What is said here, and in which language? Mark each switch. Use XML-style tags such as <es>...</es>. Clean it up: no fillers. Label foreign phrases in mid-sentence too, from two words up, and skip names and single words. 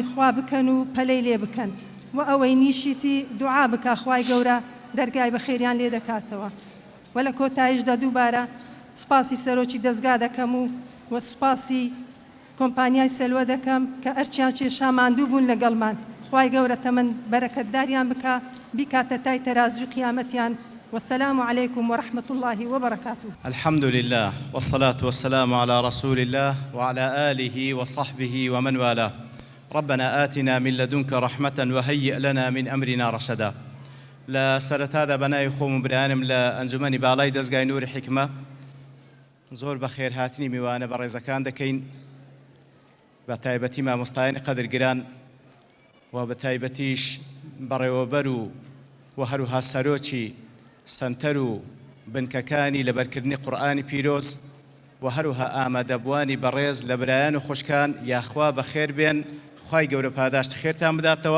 <ckb>خوا بکەن و پەلەی لێ بکەن و ئەوەی نیشیتی دوعا بکە خوای گەورە دەرگای بە خێریان لێ دەکاتەوە و لە کۆتاییشدا دووبارە سوپاسی سەرۆکی دەستگا دەکەم و سوپاسی کۆمپانیای سەلوە دەکەم کە ئەرچیان کێشا ماندوو بوون لەگەڵمان خوای گەورە تەمەن بەرەکەتداریان بکە بیکاتە تای تەرازوی قیامەتیان</ckb> <ar>والسلام عليكم ورحمة الله وبركاته. الحمد لله والصلاة والسلام على رسول الله وعلى آله وصحبه ومن والاه. ربنا آتنا من لدنك رحمة وهيئ لنا من أمرنا رشدا.</ar> <ckb>لە سەرەتادا بەناوی خۆم و برایانم لە ئەنجومەنی باڵای دەستگای نووری حیکمە زۆر بە خێرهاتنی میوانە بە ڕێزەکان دەکەین بە تایبەتی مامۆستایانی قەدرگران و بە تایبەتیش بەڕێوەبەر و هەروها سەرۆکی سەنتەر و بنکەکانی لەبەرکردنی قورئانی پیرۆز و هەروها ئامادەبوانی بەڕێز لە برایان و خوشکان یاخوا بەخێر بێن خوای گەورە پاداشت خێرتان بداتەوە.</ckb>